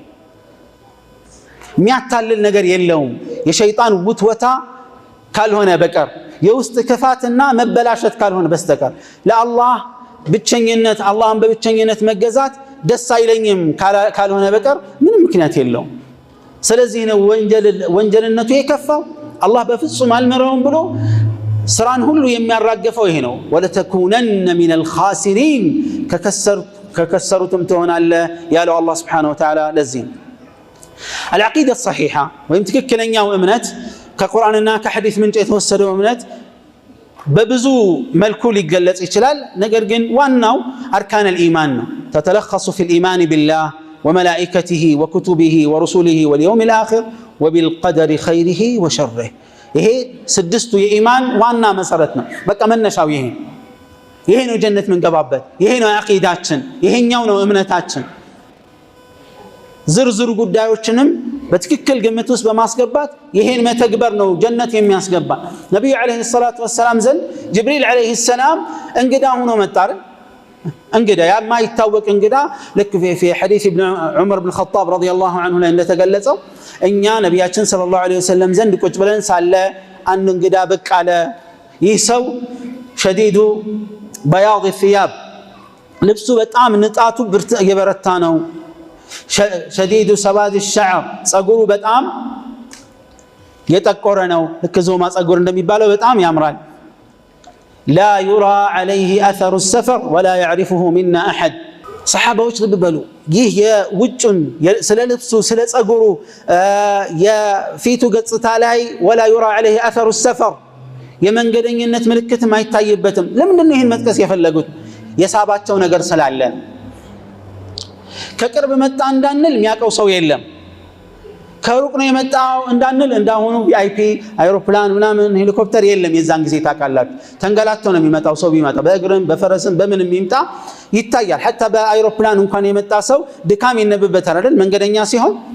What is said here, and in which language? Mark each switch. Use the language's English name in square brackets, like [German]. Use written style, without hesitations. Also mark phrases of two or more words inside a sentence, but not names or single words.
[Amharic] የሚያታልል ነገር የለውም የሸይጣን ውትወታ ካልሆነ በቀር የውስጥ ክፋትና መበላሸት ካልሆነ በስተቀር ለአላህ ብቸኝነት አላህን በብቸኝነት መገዛት ደስ አይለኝም ካልሆነ በቀር ምንም ምክንያት የለውም ስለዚህ ነው ወንጀልነቱ የከፋው አላህ በፍጹም አልመረውም ብሎ ስራን ሁሉ የሚያራገፈው ይሄ ነው [Arabic] ወለተኩነን من الخاسرين [Amharic] ከከሰሩትም ትሆናለህ ያለው አላህ [Arabic] سبحانه وتعالى [Amharic] ለዚህ [Arabic] العقيدة الصحيحة [Amharic] ወይም ትክክለኛው እምነት ከቁርአንና ከሐዲስ ምንጭ የተወሰደው እምነት በብዙ መልኩ ሊገለጽ ይችላል ነገር ግን ዋናው [Arabic] አርካን الإيمان [Amharic] ነው [Arabic] تتلخص في الإيمان بالله وملائكته وكتبه ورسله واليوم الآخر وبالقدر خيره وشره [Amharic] ይሄ ስድስቱ የኢማን ዋና መሰረት ነው በቃ መነሻው ይሄ ነው ጀነት መንገባበት ይሄ ነው አቂዳችን ይሄኛው ነው እምነታችን ዝርዝር ጉዳዮችንም በትክክል ግምት ውስጥ በማስገባት ይሄን መተግበር ነው ጀነት የሚያስገባ ነብዩ [Arabic] عليه الصلاة والسلام [Amharic] ዘንድ ጅብሪል [Arabic] عليه السلام [Amharic] እንግዳ ሆኖ መጣ እንግዳ የማይታወቅ እንግዳ ልክ [Arabic] في حديث ابن عمر بن الخطاب رضي الله عنه [Amharic] ላይ እንደተገለጸው እኛ ነብያችን [Arabic] صلى الله عليه وسلم [Amharic] ዘንድ ቁጭ ብለን ሳለ አንድ እንግዳ ብቅ አለ ይህ ሰው [Arabic] شديد بياض الثياب [Amharic] ልብሱ በጣም ንጣቱ የበረታ ነው [Arabic] شديد سواد الشعر [Amharic] ጸጉሩ በጣም የጠቆረ ነው ልክ ዞማ ጸጉር እንደሚባለው በጣም ያምራል [Arabic] لا يرى عليه أثر السفر ولا يعرفه منا أحد [Amharic] صحابዎች ልብ በሉ ይህ የውጭን ስለ ልብሱ ስለ ጸጉሩ የፊቱ ገጽታ ላይ [Arabic] ولا يرى عليه أثر السفر [Amharic] የመንገደኝነት ምልክት ማይታይበትም ለምን ነው ይሄን መጥቀስ የፈለጉት የሳባቸው ነገር ስላለ ከቅርብ መጣ እንዳንል የሚያቀው ሰው የለም ከሩቅ ነው የመጣው እንዳንል እንዳሁኑ ቪአይፒ አይሮፕላን ምናምን ሄሊኮፕተር የለም የዛን ጊዜ ታውቃላችሁ ተንገላቶ ነው የሚመጣው ሰው ቢመጣ በእግርም በፈረስም በምንም ይምጣ ይታያል حتى በአይሮፕላን እንኳን የመጣ ሰው ድካም ይነበበታል አይደል መንገደኛ ሲሆን